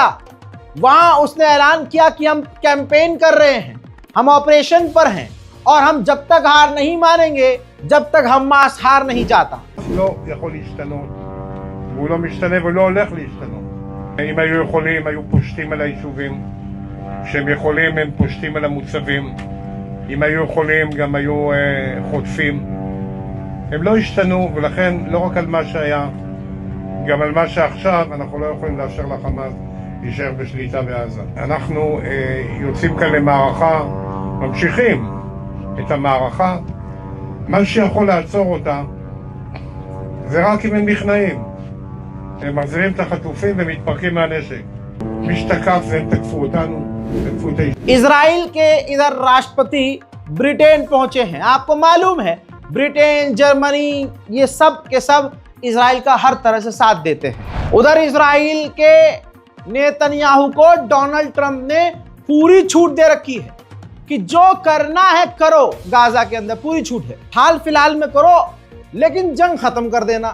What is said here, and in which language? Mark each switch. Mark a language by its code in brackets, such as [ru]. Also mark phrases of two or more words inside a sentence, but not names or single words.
[hi] वहां उसने ऐलान किया कि हम कैंपेन कर रहे हैं, हम ऑपरेशन पर हैं और हम जब तक हार नहीं मानेंगे, जब तक हमास हार नहीं जाता। [he] לא יכול להשתנות, והוא לא משתנה ולא הולך להשתנות. אם היו יכולים, היו פושטים על היישובים. כשהם יכולים, הם פושטים על המוצבים. אם היו יכולים, גם היו חוטפים. הם לא השתנו, ולכן לא רק על מה שהיה, גם על מה שעכשיו, אנחנו לא יכולים לאפשר לחמאס להישאר בשליטה בעזה. אנחנו יוצאים כאן למערכה, ממשיכים את המערכה. מה שיכול לעצור אותה זה רק אם הם נכנעים. הם מחזירים את החטופים ומתפרקים מהנשק. מי שתקף זה הם תקפו אותנו, תקפו את האיש. [hi] इजराइल के इधर राष्ट्रपति ब्रिटेन पहुंचे हैं। आपको मालूम है ब्रिटेन, जर्मनी, ये सब के सब इजराइल का हर तरह से साथ देते हैं। उधर इजराइल के नेतन्याहू को डोनाल्ड ट्रंप ने पूरी छूट दे रखी है कि जो करना है करो, गाजा के अंदर पूरी छूट है, हाल फिलहाल में करो लेकिन जंग खत्म कर देना।